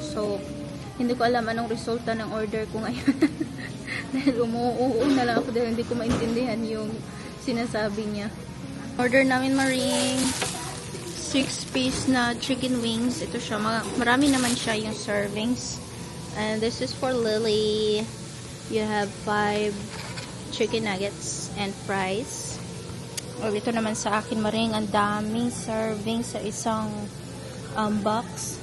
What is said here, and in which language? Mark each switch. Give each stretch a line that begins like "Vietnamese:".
Filipino: So, hindi ko alam anong resulta ng order ko ngayon. Dahil umuoo na lang ako dahil hindi ko maintindihan yung sinasabi niya. Order namin Maring 6-piece na chicken wings. Ito siya, marami naman siya yung servings.
English: And this is for Lily. You have 5 chicken nuggets and fries.
Filipino: O ito naman sa akin Maring, ang daming servings sa isang box.